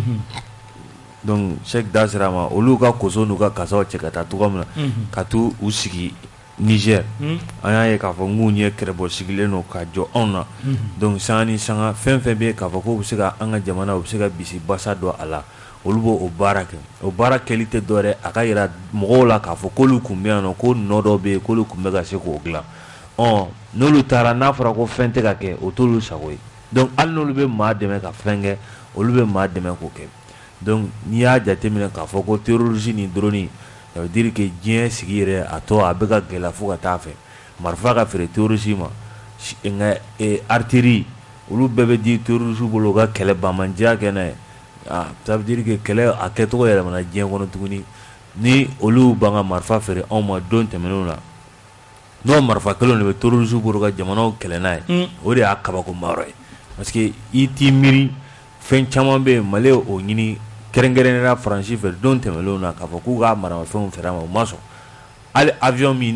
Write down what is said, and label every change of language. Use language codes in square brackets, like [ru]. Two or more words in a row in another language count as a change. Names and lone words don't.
[bm] donc Cheikh da sera ma olu ka koso n'u ka kasaw cɛ ka taa cogoya min na ka t'u sigi Niger an y'a ye k'a fɔ n k'u ɲɛ kɛrɛbɔ sigilen don ka jɔ anw na donc sanga ni sanga fɛn fɛn bɛ k'a fɔ ko bɛ se ka an ka jamana u bɛ se ka bisi basa dɔ a la olu b'o o baara kɛ o baara kɛli tɛ dɔwɛrɛ a ka yira mɔgɔw la k'a fɔ k'olu kun bɛ yan nɔ ko nɔ dɔ bɛ yen k'olu kun bɛ ka se k'o dilan n'olu taara n'a fɔra ko fɛn tɛ ka kɛ o t'olu sago ye donc hali n'olu bɛ maa dɛmɛ ka fɛn kɛ olu bɛ maa dɛmɛ k'o kɛ donc n'i y'a jateminɛ k'a fɔ ko terrorisme ni drone [fr] ça veut dire que [bm] diɲɛ sigi yɛrɛ a tɔ a bɛ ka gɛlɛya fo ka taa fɛ marifa ka feere terrorisme ma nka artillerie olu bɛɛ bɛ di terrorisme bolo u ka kɛlɛ banmandiya kɛ n'a ye [fr] ça veut dire que [bm] kɛlɛ a kɛcogo yɛlɛmana diɲɛ kɔnɔ tuguni ni olu b'an ka marifa feere anw ma don tɛmɛnenw na n'o marifa kelen de bɛ terrorisme bolo ka jamanaw kɛlɛ n'a ye o de y'a kabakomayɔrɔ ye parce que i t'i miiri fɛn caman bɛ yen Mali o ɲini kɛrɛnkɛrɛnnenya Faransi fɛ don tɛmɛnenw na k'a fɔ k'u ka maramafɛnw feere a ma u ma sɔn hali avion min